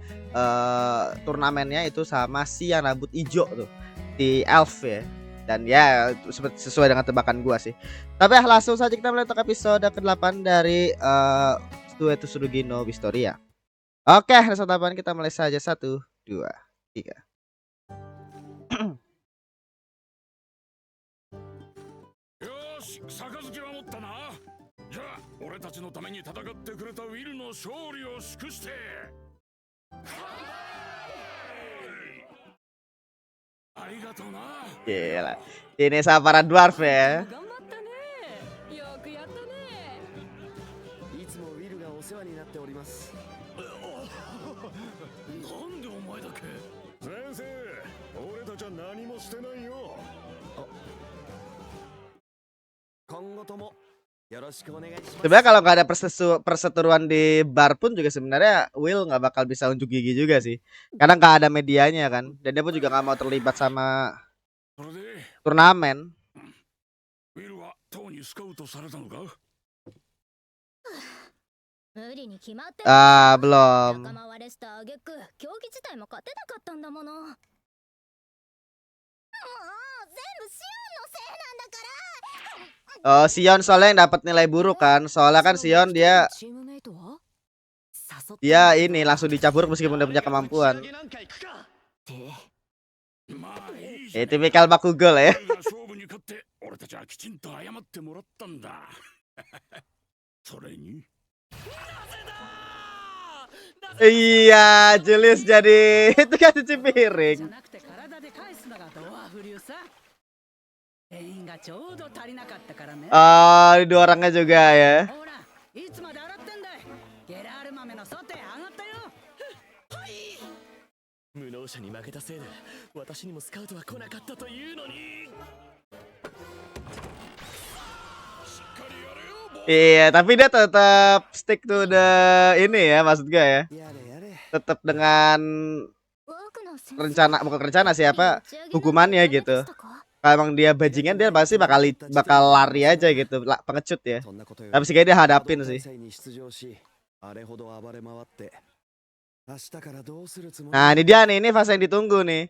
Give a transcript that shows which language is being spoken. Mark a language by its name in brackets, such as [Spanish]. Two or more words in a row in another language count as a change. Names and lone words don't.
[Indonesian] Turnamennya itu sama si yang rambut hijau tuh, di Elf ya. Dan ya sesuai dengan tebakan gua sih. Tapi ya langsung saja kita mulai untuk episode ke-8 dari Sueto Tsurugi no Historia. Oke, episode 8 kita mulai saja 1 2 3. [Japanese] 杯は持ったな。じゃあ俺たちのために戦ってくれたウィルの勝利を祝して。ありがとうな。 [Indonesian] Gila. Ini sama para dwarf ya. [Japanese] 頑張ったね。よくやったね。いつもウィルがお世話になっております。なんでお前だけ。先生、俺たちは何もしてないよ。今後ともよろしくお願いします。 [Indonesian] Sebenarnya kalau nggak ada perseteruan di bar pun juga sebenarnya Will nggak bakal bisa unjuk gigi juga sih. Karena nggak ada medianya kan. Dan dia pun juga nggak mau terlibat sama [Japanese] それで、 [Indonesian] turnamen. [Japanese] ウィルは党にスカウトされたのか。無理に決まってる。 [Indonesian] Belum. [Japanese] 仲間割れした挙句、競技自体も勝てなかったんだもの。もう全部シオンのせいなんだから。 [Indonesian] Oh, Sion soalnya yang dapat nilai buruk kan. Soalnya kan Sion dia ini langsung dicabur meskipun udah punya kemampuan. [Japanese] まあいいじゃん。 [Indonesian] Tipikal Bakugou ya. [Japanese] 俺が勝負に勝って俺たちはきちんと謝ってもらったんだ。それに。 [Indonesian] Iya, Julius jadi itu kan cuci piring. Oh, dua orangnya juga ya. [Japanese] 無能者に負けたせいで私にもスカウトは来なかったというのに。 [Indonesian] Iya, tapi dia tetap [English] stick to the [Indonesian] ini ya, maksud gue ya. Tetap dengan bukan rencana siapa hukumannya gitu. Kalau emang dia bajingan dia pasti bakal lari aja gitu, pengecut ya. Tapi sih kayak dia hadapin sih. Nah ini dia nih, ini fase yang ditunggu nih.